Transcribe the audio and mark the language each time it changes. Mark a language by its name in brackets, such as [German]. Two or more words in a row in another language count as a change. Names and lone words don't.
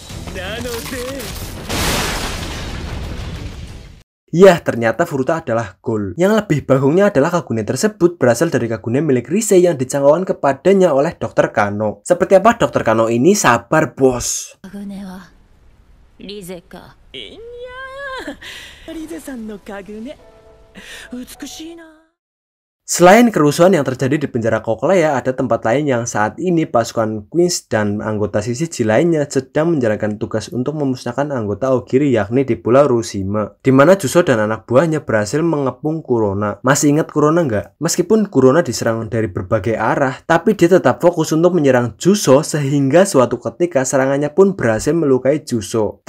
[Indonesian] Ya, ternyata Furuta adalah Ghoul. Yang lebih bagusnya adalah Kagune tersebut berasal dari Kagune milik Rise yang dicangkokkan kepadanya oleh Dr. Kano. Seperti apa Dr. Kano ini? Sabar, bos. [Japanese] 赫子はリゼか？いや、リゼさんの赫子. 美しいな. [Indonesian] Selain kerusuhan yang terjadi di penjara Koklaya, ada tempat lain yang saat ini pasukan Queens dan anggota Shishiji lainnya sedang menjalankan tugas untuk memusnahkan anggota Ogiri, yakni di Pulau Rushima, di mana Juso dan anak buahnya berhasil mengepung Kurona. Masih ingat Kurona nggak? Meskipun Kurona diserang dari berbagai arah, tapi dia tetap fokus untuk menyerang Juso sehingga suatu ketika serangannya pun berhasil melukai Juso.